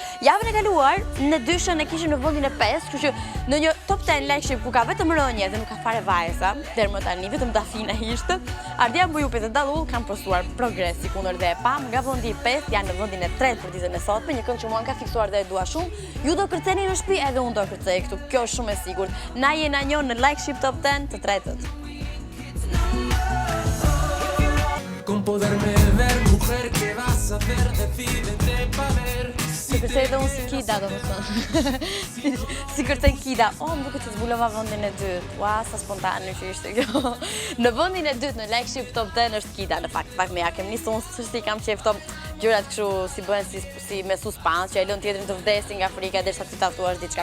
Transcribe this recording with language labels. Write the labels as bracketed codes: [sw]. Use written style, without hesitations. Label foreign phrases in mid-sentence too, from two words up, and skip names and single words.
[sq] Javën e kaluar në dyshën e kishim në vendin e 5, kështu që në një top 10 Shqip ku ka vetëm rënje dhe nuk ka fare vajza, deri më tani vetëm Dafina ishte. Ardian Bujupi dhe Dallull kanë postuar progres sikundër dhe e pam, nga vendi i 5 janë në vendin e 3 për ditën e sotme, një këngë që mua ka fiksuar dhe e dua shumë. Ju do kërceni në shtëpi edhe unë do kërcej këtu. Kjo është shumë e sigurt. Na jena njohur në Shqip Top 10 të tretët. [es] Con poderme ver, mujer, ¿qué vas a hacer? Decídete pa ver. [sq] Si kërcej dhe unë si Kida, do më thënë. Si kërcej Kida. Më duket se zbulova vendin e 2. Ua, sa spontane që ishte kjo. Në vendin e 2 në Shqip Top 10 është Kida, në fakt me ja kem nisur unë si kam qef këto gjërat kështu si bëhen si me suspans, që e lën tjetrin të vdesin nga frika derisa ti ta thuash diçka.